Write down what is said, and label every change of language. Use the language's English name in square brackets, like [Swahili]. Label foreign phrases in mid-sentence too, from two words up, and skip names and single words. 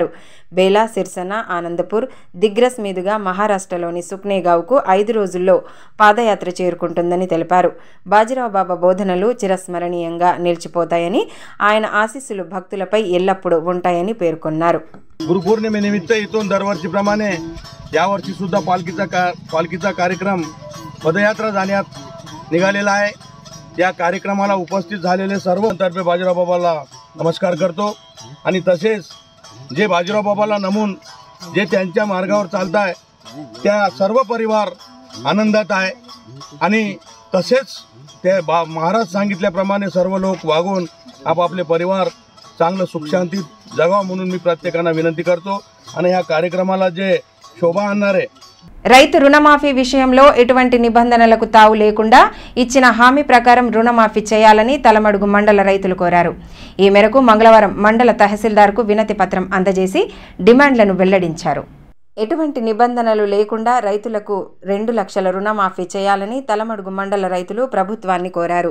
[Telugu] బేలా, సిర్సన, ఆనందపూర్, దిగ్రస్ మీదుగా మహారాష్ట్రలోని సుక్నేగావ్కు 5 రోజుల్లో పాదయాత్ర చేరుకుంటుందని తెలిపారు. బాజీరావు బాబా బోధనలు చిరస్మరణీయంగా నిలిచిపోతాయని, ఆయన ఆశీస్సులు భక్తులపై ఎల్లప్పుడూ ఉంటాయని పేర్కొన్నారు. [Marathi] गुरुपौर्णिमेनिमित्त इथून दरवर्षीप्रमाणे यावर्षी सुद्धा पालखीचा कार्यक्रम पदयात्रा जाण्यात निघालेला आहे. या कार्यक्रमाला उपस्थित झालेले सर्व तर्फे बाजीराव बाबाला नमस्कार करतो आणि तसेच जे बाजीराव बाबाला नमून जे त्यांच्या मार्गावर चालताय त्या सर्व परिवार आनंदात आहे आणि तसेच ते महाराज सांगितल्याप्रमाणे सर्व लोक वागून आपापले परिवार चांगलं सुखशांतीत जगावं म्हणून मी प्रत्येकांना विनंती करतो आणि या कार्यक्रमाला जे शोभा आणणारे [Telugu] రైతు రుణమాఫీ విషయంలో ఎటువంటి నిబంధనలకు తావు లేకుండా ఇచ్చిన హామీ ప్రకారం రుణమాఫీ చేయాలని తలమడుగు మండల రైతులు కోరారు. ఈ మేరకు మంగళవారం మండల తహసీల్దార్కు వినతి పత్రం అందజేసి డిమాండ్లను వెల్లడించారు. ఎటువంటి నిబంధనలు లేకుండా రైతులకు 2 లక్షల రుణమాఫీ చేయాలని తలమడుగు మండల రైతులు ప్రభుత్వాన్ని కోరారు.